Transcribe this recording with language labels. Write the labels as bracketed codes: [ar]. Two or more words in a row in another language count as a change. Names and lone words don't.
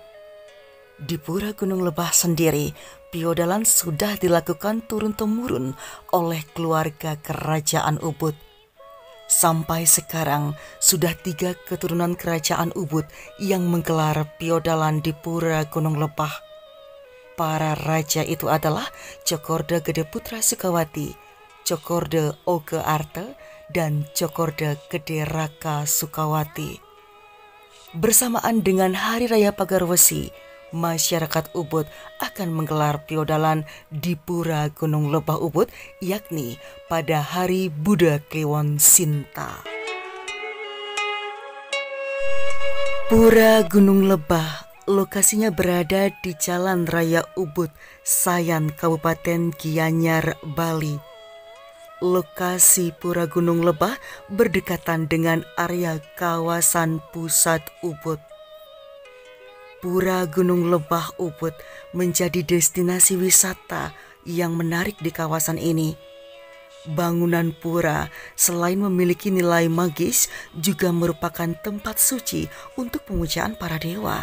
[id] Di Pura Gunung Lebah sendiri, piodalan sudah dilakukan turun-temurun oleh keluarga kerajaan Ubud. Sampai sekarang sudah 3 keturunan kerajaan Ubud yang menggelar piodalan di Pura Gunung Lebah. Para raja itu adalah Cokorda Gede Putra Sukawati, Cokorda Oge Arte, dan Cokorda Gede Raka Sukawati. Bersamaan dengan Hari Raya Pagarwesi, masyarakat Ubud akan menggelar piodalan di Pura Gunung Lebah Ubud, yakni pada Hari Buddha Kliwon Sinta. Pura Gunung Lebah lokasinya berada di Jalan Raya Ubud, Sayan, Kabupaten Gianyar, Bali. Lokasi Pura Gunung Lebah berdekatan dengan area kawasan pusat Ubud. Pura Gunung Lebah Ubud menjadi destinasi wisata yang menarik di kawasan ini. Bangunan pura selain memiliki nilai magis juga merupakan tempat suci untuk pemujaan para dewa.